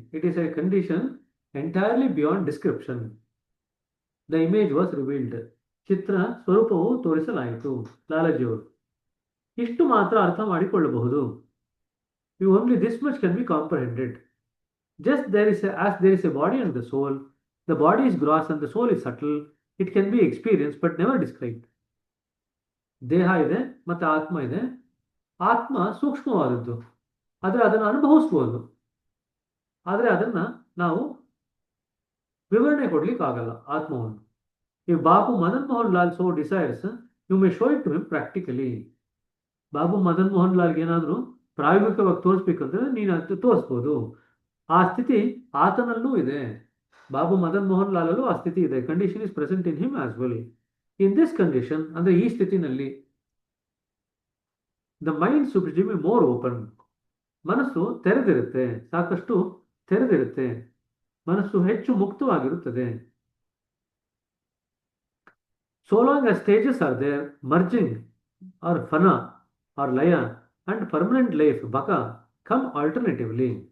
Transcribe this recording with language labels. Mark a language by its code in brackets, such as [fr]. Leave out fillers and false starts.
[en] It is a condition entirely beyond description. The image was revealed. [kn] ಚಿತ್ರ ಸ್ವರೂಪವು ತೋರಿಸಲಾಯಿತು. ಲಾಲಾಜಿಯವರು ಇಷ್ಟು ಮಾತ್ರ ಅರ್ಥ ಮಾಡಿಕೊಳ್ಳಬಹುದು. [en] Only this much can be comprehended. Just as there is a body and the soul, the body is gross and the soul is subtle. It can be experienced but never described. [kn] ದೇಹ ಇದೆ ಮತ್ತು ಆತ್ಮ ಇದೆ. ಆತ್ಮ ಸೂಕ್ಷ್ಮವಾದದ್ದು, ಆದರೆ ಅದನ್ನು ಅನುಭವಿಸ್ಬೋದು, ಆದರೆ ಅದನ್ನು ನಾವು ವಿವರಣೆ ಕೊಡ್ಲಿಕ್ಕಾಗಲ್ಲ ಆತ್ಮವನ್ನು. [en] If Babu Madan Mohan Lal so desires, you may show it to him practically. [kn] Babu Madan Mohan ಲಾಲ್ಗೆ ಏನಾದರೂ ಪ್ರಾಯೋಗಿಕವಾಗಿ ತೋರಿಸ್ಬೇಕಂದ್ರೆ ನೀನು ಅದು ತೋರಿಸ್ಬೋದು. ಆ ಸ್ಥಿತಿ ಆತನಲ್ಲೂ ಇದೆ. ಬಾಬು ಮದನ್ ಮೋಹನ್ ಲಾಲಲ್ಲೂ ಆ ಸ್ಥಿತಿ ಇದೆ. [en] Condition is present in him as well. In this condition, [kn] ಅಂದರೆ ಈ ಸ್ಥಿತಿನಲ್ಲಿ, [en] The mind supreme more open. [kn] ಮನಸ್ಸು ತೆರೆದಿರುತ್ತೆ, ಸಾಕಷ್ಟು ತೆರೆದಿರುತ್ತೆ. ಮನಸ್ಸು ಹೆಚ್ಚು ಮುಕ್ತವಾಗಿರುತ್ತದೆ. [en] So long as stages are there, merging or fana or laya and permanent life, baka, come alternatively.